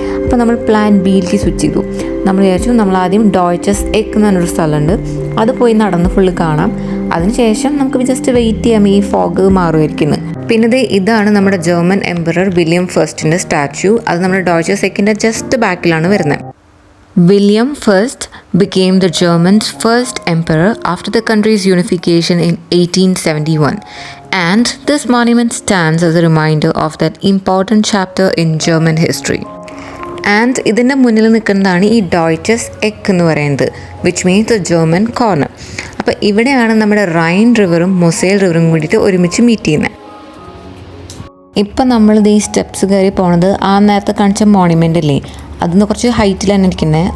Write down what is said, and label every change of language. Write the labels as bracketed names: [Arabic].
[Malayalam] അപ്പോൾ നമ്മൾ plan ബിയിലേക്ക് switch ചെയ്തു. നമ്മൾ വിചാരിച്ചു നമ്മൾ ആദ്യം ഡോയ്ച്ചസ് എക്ക് എന്ന് പറഞ്ഞൊരു സ്ഥലമുണ്ട്, അത് പോയി നടന്ന് ഫുള്ള് കാണാം. അതിനുശേഷം നമുക്ക് ജസ്റ്റ് വെയിറ്റ് ചെയ്യാം, ഈ ഫോഗ് മാറുമായിരിക്കുന്നു. പിന്നെ ഇതാണ് നമ്മുടെ ജർമ്മൻ എംപറർ വില്യം ഫസ്റ്റിൻ്റെ സ്റ്റാച്യു. അത് നമ്മുടെ ഡോയ്ച്ചസ് എക്കിൻ്റെ ജസ്റ്റ് ബാക്കിലാണ് വരുന്നത്. [English] William I became the Germans' first emperor after the country's unification in 1871, and this monument stands as a reminder of that important chapter in German history. [Malayalam] And ഇതിൻ്റെ മുന്നിൽ നിൽക്കുന്നതാണ് ഈ ഡോയ്ച്ചസ് എക്ക് എന്ന് പറയുന്നത്, [English] Which means the German corner. [Malayalam] അപ്പോൾ ഇവിടെയാണ് നമ്മുടെ റൈൻ റിവറും മൊസേൽ റിവറും കൂടിയിട്ട് ഒരുമിച്ച് മീറ്റ് ചെയ്യുന്നത്. ഇപ്പം നമ്മളിത് ഈ സ്റ്റെപ്സ് കയറി പോണത് ആ നേരത്തെ കാണിച്ച മോണുമെൻ്റ് അല്ലേ, അതിന് കുറച്ച് ഹൈറ്റിലാണ് ഇരിക്കുന്നത്.